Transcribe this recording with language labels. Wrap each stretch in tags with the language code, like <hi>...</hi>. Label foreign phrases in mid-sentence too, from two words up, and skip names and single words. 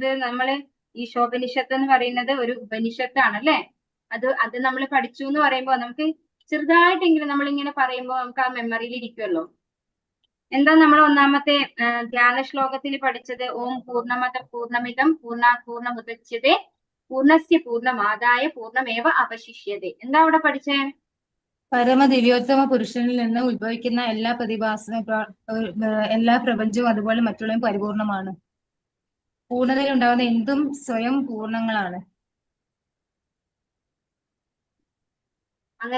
<ml>നമ്മള് ഈശോപനിഷത്ത് എന്ന് പറയുന്നത് ഒരു ഉപനിഷത്താണ് അല്ലെ? അത് നമ്മൾ പഠിച്ചു എന്ന് പറയുമ്പോൾ നമുക്ക് ചെറുതായിട്ടെങ്കിലും നമ്മളിങ്ങനെ പറയുമ്പോൾ നമുക്ക് ആ മെമ്മറിയിൽ ഇരിക്കുമല്ലോ. എന്താ നമ്മൾ ഒന്നാമത്തെ ധ്യാന ശ്ലോകത്തിൽ പഠിച്ചത്?</ml> <sa>ഓം പൂർണ്ണമത പൂർണ്ണമിതം പൂർണ്ണാത് പൂർണ്ണമുദച്യതേ പൂർണ്ണസ്യ പൂർണ്ണമാദായ പൂർണ്ണമേവ അവശിഷ്യതേ.</sa> <ml>എന്താ അവിടെ പഠിച്ചേ? പരമദിവ്യോത്തമ പുരുഷനിൽ നിന്ന് ഉത്ഭവിക്കുന്ന എല്ലാ എല്ലാ പ്രപഞ്ചവും അതുപോലെ മറ്റുള്ളവയും പരിപൂർണമാണ്. പൂർണ്ണതയിൽ ഉണ്ടാകുന്ന എന്തും സ്വയം പൂർണ്ണങ്ങളാണ്. അങ്ങനെ</ml>